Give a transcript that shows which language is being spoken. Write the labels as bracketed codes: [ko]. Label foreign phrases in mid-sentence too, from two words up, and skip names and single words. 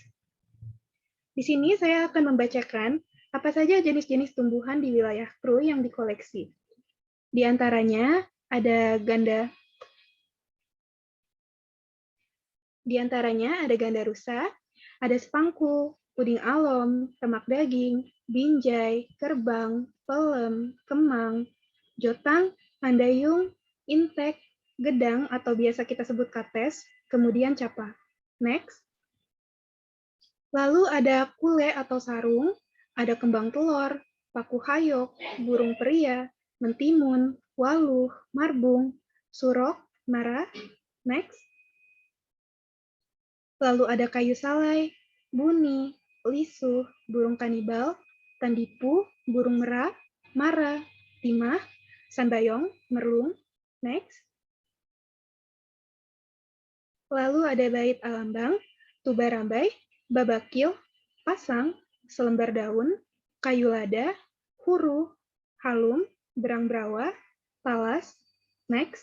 [id] Di sini saya akan membacakan apa saja jenis-jenis tumbuhan di wilayah Krui yang dikoleksi. Di antaranya ada ganda rusa, ada spangku, puding alom, temak daging, binjai, kerbang, pelem, kemang, jotang, handayung, intek, gedang atau biasa kita sebut kates, kemudian capa. Next. Lalu ada kule atau sarung, ada kembang telur, paku hayok, burung peria, mentimun, waluh, marbung, surok, marah. Next. Lalu ada kayu salai, buni, lisuh, burung kanibal, tandipu, burung merak, mara, timah, sanbayong, merlung. Next. Lalu ada bait alambang, tubarambai, babakil, pasang, selembar daun, kayu lada, huru, halum, berang brawa, talas. Next.